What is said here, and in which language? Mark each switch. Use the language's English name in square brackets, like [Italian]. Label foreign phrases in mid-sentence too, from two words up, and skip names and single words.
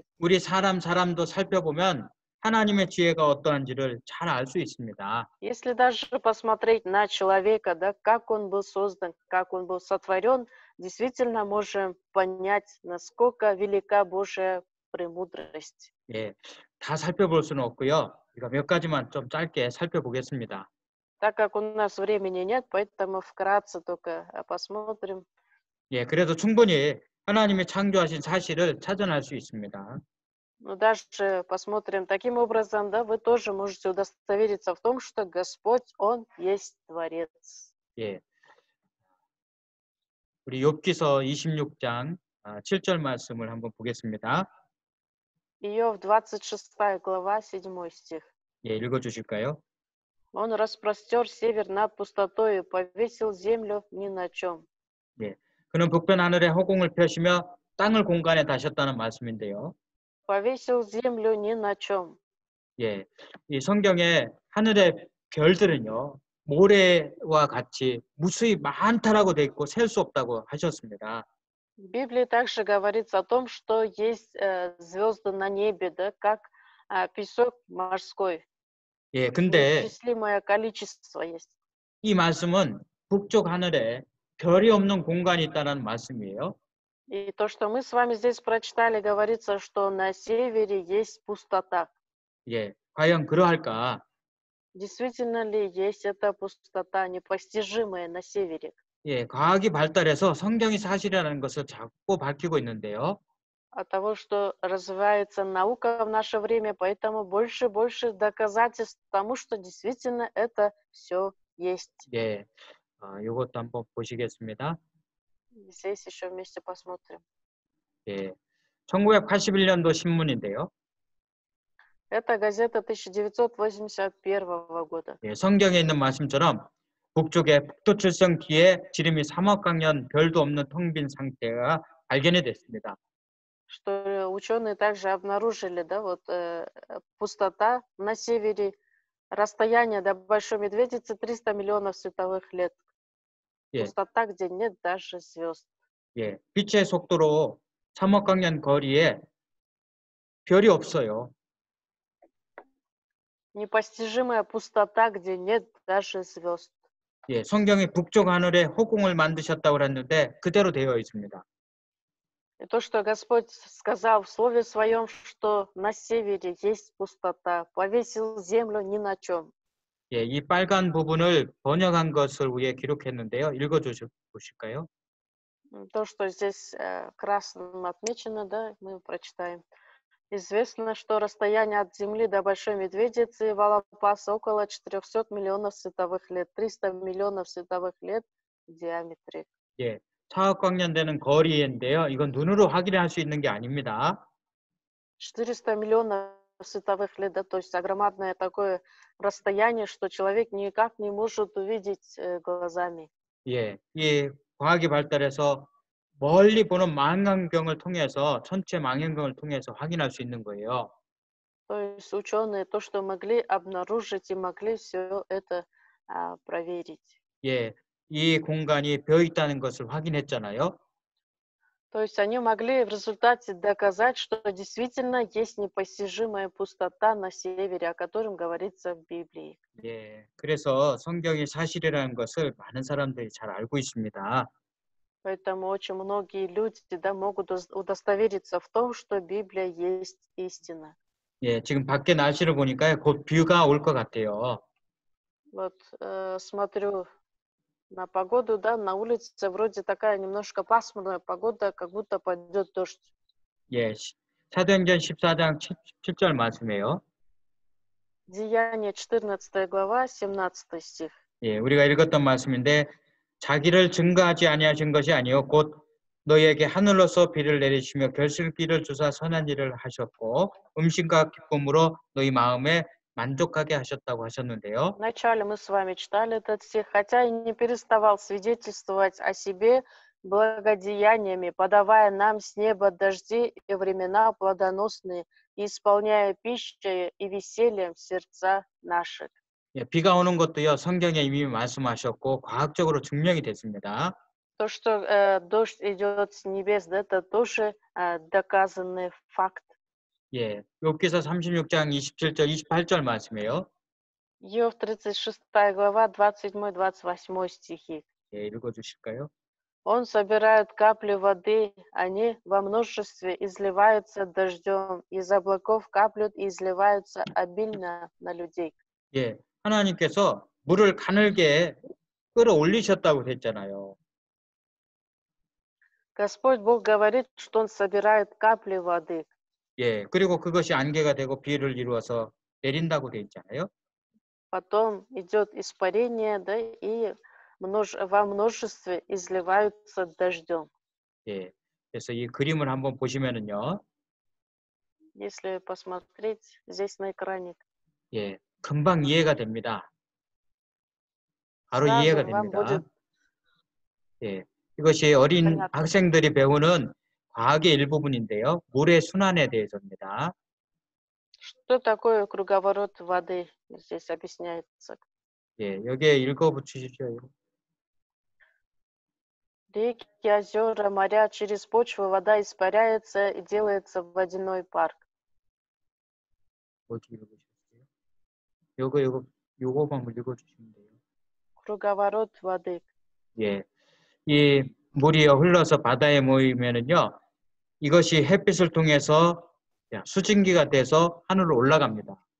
[Korean] 우리 사람도 살펴보면 하나님의 지혜가 어떠한지를 잘 알 수 있습니다. [Russian] Если даже посмотреть на человека, да, как он был создан, как он был сотворен, действительно можем понять, насколько велика Божья премудрость. [Korean] 예. 다 살펴볼 수는 없고요. 우리가 몇 가지만 좀 짧게 살펴보겠습니다. [Russian] Так как у нас времени нет, поэтому вкратце только посмотрим. [Korean] 예, 그래도 충분히 하나님의 창조하신 사실을 찾아낼 수 있습니다. [Russian] Но даже посмотрим таким образом, да, вы тоже можете удостовериться в том, что Господь, Он есть Творец. [Korean] 예. 우리 욥기서 26장 7절 말씀을 한번 보겠습니다. [Russian] Иов, 26 глава, 7 стих. [Korean] 예, 읽어 주실까요? [Russian] Он распростер север над пустотою, повесил землю ни на чем. [Korean] 예. 그는 북변 하늘에 허공을 펴시며 땅을 공간에 다셨다는 말씀인데요. [Russian] Повесил землю ни на чем. [Korean] 예. 이 성경에 하늘의 별들은요. 모래와 같이 무수히 많다라고 돼 있고 셀 수 없다고 하셨습니다. [Russian] В Библии также говорится о том, что есть звезды на небе, да, как песок морской. [Korean] 예. 근데 [Russian] Неисчислимое количество есть. [Korean] 이 말씀은 북쪽 하늘에 별이 없는 공간이 있다는 말씀이에요. [Russian] И то, что мы с вами здесь прочитали, говорится, что на севере есть пустота. [Korean] 예. 과연 그러할까? [Russian] Действительно ли есть эта пустота, непостижимая на севере? [Korean] 예. 과학이 발달해서 성경이 사실이라는 것을 자꾸 밝히고 있는데요. [Russian] От того, что развивается наука в наше время, поэтому больше и больше доказательств тому, что действительно это все есть. [Korean] 예. 이것도 한번 보시겠습니다. [Russian] Здесь еще вместе посмотрим. [Korean] 예. 1981년도 신문인데요. [Russian] Это газета 1981 года. [Korean] 예, 성경에 있는 말씀처럼 북쪽의 북두칠성 뒤에 지름이 3억 광년 별도 없는 텅 빈 상태가 발견이 됐습니다. [Russian] Что ученые также обнаружили, да, вот пустота на севере, расстояние до Большой Медведицы 300 миллионов световых лет. [Korean] 예, [Russian] Пустота, где нет даже звезд. [Korean] 예, 빛의 속도로 3억 광년 거리에 별이 없어요. [Russian] Непостижимая пустота, где нет даже звезд. [Korean] 예, 성경이 북쪽 하늘에 허공을 만드셨다고 했는데 그대로 되어 있습니다. [Russian] И то, что Господь сказал в Слове Своем, что на севере есть пустота, повесил землю ни на чем. [Korean] 예, 이 빨간 부분을 번역한 것을 위에 기록했는데요. 읽어 보실까요? [Russian] То, что здесь красным отмечено, да, мы прочитаем. Известно, что расстояние от Земли до Большой Медведицы и Валапаса около 400 миллионов световых лет, 300 миллионов световых лет в диаметре. [Korean] 예, 4억 광년 되는 거리인데요. 이건 눈으로 확인할 수 있는 게 아닙니다. [Russian] 400 миллионов световых лет, да, то есть огромное такое расстояние, что человек никак не может увидеть глазами. [Korean] 예, 이 과학이 발달해서 멀리 보는 망원경을 통해서 천체 망원경을 통해서 확인할 수 있는 거예요. [Russian] То есть ученые то, что могли обнаружить и могли все это проверить. [Korean] 예, 이 공간이 비어 있다는 것을 확인했잖아요. [Russian] То есть они могли в результате доказать, что действительно есть непостижимая пустота на севере, о котором говорится в Библии. [Korean] 예, 그래서 성경이 사실이라는 것을 많은 사람들이 잘 알고 있습니다. [Russian] Поэтому очень многие люди, да, могут удостовериться в том, что Библия есть истина. [Korean] 예, 지금 밖에 날씨를 보니까요, 곧 비가 올 것 같아요. [Russian] Вот смотрю на погоду, да, на улице вроде такая немножко пасмурная погода, как будто пойдет дождь. [Korean] 예, 사도행전 14장 17절 말씀이에요. [Russian] Деяние 14 глава, 17 стих. [Korean] 예, 우리가 읽었던 말씀인데 자기를 증거하지 아니하신 것이 아니요 곧 너희에게 하늘로서 비를 내리시며 결실기를 주사 선한 일을 하셨고 음식과 기쁨으로 너희 마음에 만족하게 하셨다고 하셨는데요. [Russian] Вначале мы с вами читали этот стих, хотя и не переставал свидетельствовать о себе благодеяниями, подавая нам с неба дожди и времена плодоносные, и исполняя пищей и весельем сердца наших. [Korean] 예, 비가 오는 것도요 성경에 이미 말씀하셨고 과학적으로 증명이 됐습니다. [Russian] То, что дождь идет с небес, да, это тоже доказанный факт. [Korean] 예, 욥기서 36장 27절 28절 말씀이에요. [Russian] Иов 36 глава, 27-28 стихи. [Korean] 예, 읽어주실까요? [Russian] Он собирает капли воды, они во множестве изливаются дождем, из облаков каплют и изливаются обильно на людей. [Korean] 예, 하나님께서 물을 가늘게 끌어올리셨다고 했잖아요. [Russian] Господь Бог говорит, что Он собирает капли воды. [Korean] 예, 그리고 그것이 안개가 되고 비를 이루어서 내린다고 돼 있잖아요. [Russian] Потом идет испарение, да, и во множестве изливаются дождем. [Korean] 예, 그래서 이 그림을 한번 보시면은요, [Russian] Если посмотреть здесь на экране, [Korean] 예, 금방 이해가 됩니다. 바로 [Russian] сразу [Korean] 이해가 [Russian] вам [Korean] 됩니다. [Russian] будет [Korean] 예, 이것이 어린 [Russian] понятно. [Korean] 학생들이 배우는 과학의 일부분인데요. 물의 순환에 대해서입니다. [Russian] Что такое круговорот воды? Здесь объясняется. [Korean] 예, 여기에 읽어붙이십시오. [Russian] Реки, озера, моря, через почву вода испаряется и делается водяной пар. [Korean] 어디 읽어보셨어요? 요거만 읽어주시면 돼요. [Russian] Круговорот воды. [Korean] 예, 이 물이 흘러서 바다에 모이면은요, 이것이 햇빛을 통해서 수증기가 돼서 하늘로 올라갑니다.